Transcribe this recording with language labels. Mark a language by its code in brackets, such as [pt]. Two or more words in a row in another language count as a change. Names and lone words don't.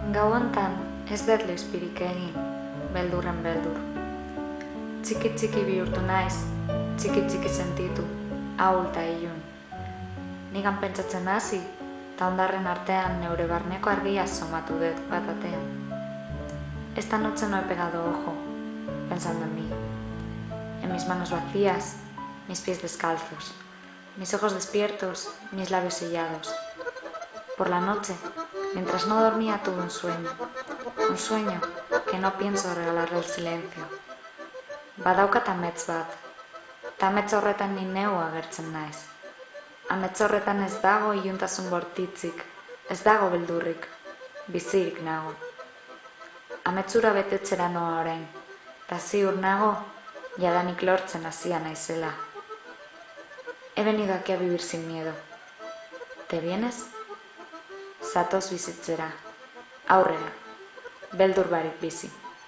[eu] hontan ez dut leizpirik egin, beldurren beldur. Txiki bihurtu naiz, txiki sentitu, ahul ta ilun. Nigan pentsatzen hasi, ta ondarren artean neure barneko argia somatu dut batatean. [es] Esta noche no he pegado ojo, pensando en mí. En mis manos vacías, mis pies descalzos, mis ojos despiertos, mis labios sellados. Por la noche, mientras no dormía, tuve un sueño que no pienso regalarle al silencio. [eu] Badaukat amets bat, ta amets horretan ni neu agertzen naiz. Amets horretan ez dago iluntasun bortitzik, ez dago beldurrik, bizirik nago. Ametsura betetzera noa orain, ta ziur nago, jadanik lortzen hasia naizela. [es] He venido aquí a vivir sin miedo. ¿Te vienes? [eu] Zatoz bizitzera, aurrera, beldur barik bizi.